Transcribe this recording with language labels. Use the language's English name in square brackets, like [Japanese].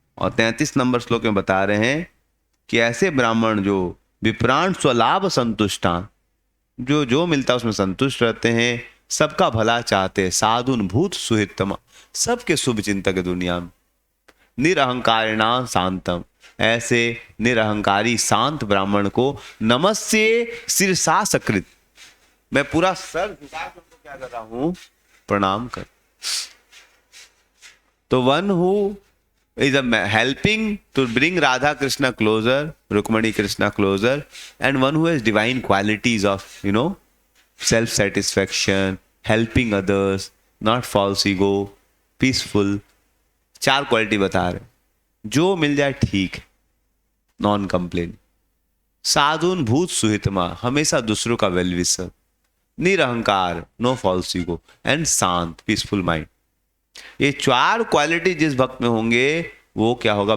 [Hindi] और 33 नंबर श्लोक में बता रहे हैं कि ऐसे ब्राह्मण जो विप्राण स्वलाभ संतुष्टा, जो जो मिलता है उसमें संतुष्ट रहते हैं, सबका भला चाहते, साधुन भूत सुहितम, सबके शुभ चिंतक दुनिया में, निरहंकारिणा शांतम, ऐसे निरहंकारी शांत ब्राह्मण को नमस्ये शिरसा सकृत, मैं पूरा सर झुका के उनको क्या कर रहा हूं? प्रणाम कर। [English] तो one who is helping to bring Radha Krishna closer, Rukmani Krishna closer, and one who has divine qualities of, self-satisfaction, helping others, not false ego, peaceful. [Hindi] 4 quality बता रहे, जो मिल जाए ठीक, नॉन कंप्लेन, साधुन भूत सुहितमा, हमेशा दूसरों का well wisher, निरहंकार, [English] No false ego, and शांत, peaceful mind. [Hindi] ये 4 क्वालिटी जिस भक्त में होंगे, वो क्या होगा?